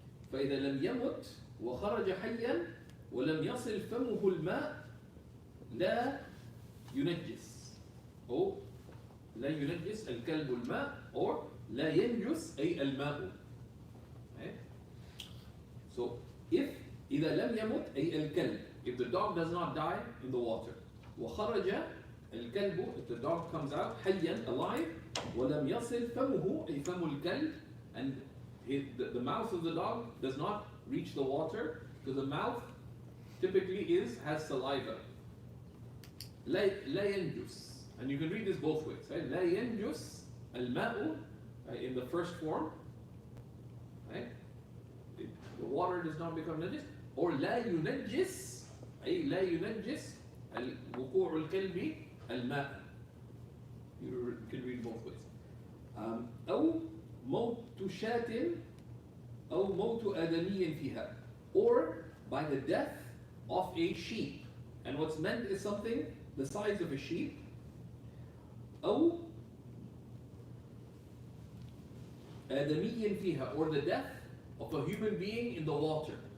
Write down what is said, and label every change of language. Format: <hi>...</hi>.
<ar>فإذا لم يمت وخرج حيا ولم يصل فمه الماء لا ينجس. أو لا ينجس الكلب الماء, or لا ينجس أي الماء.</ar> <en>Right? So if</en> <ar>إذا لم يمت أي الكلب,</ar> <en>if the dog does not die in the water,</en> <ar>وخرج الكلب,</ar> <en>if the dog comes out</en> <ar>حيا,</ar> <en>alive,</en> <ar>ولم يصل فمه أي فم الكلب,</ar> <en>and the mouth of the dog does not reach the water, because the mouth typically has saliva.</en> <ar>لا ينجس,</ar> <en>and you can read this both ways. Right?</en> <ar>لا ينجس الماء,</ar> <en>in the first form, right? The water does not become najis, or</en> <ar>لا ينجس أي لا ينجس وقوع الكلب الماء.</ar> <en>You can read both ways.</en> <ar>أو موت شاة أو موت آدمي فيها,</ar> <en>or by the death of a sheep. And what's meant is something the size of a sheep.</en> <ar>أو آدمي فيها,</ar> <en>or the death of a human being in the water.</en>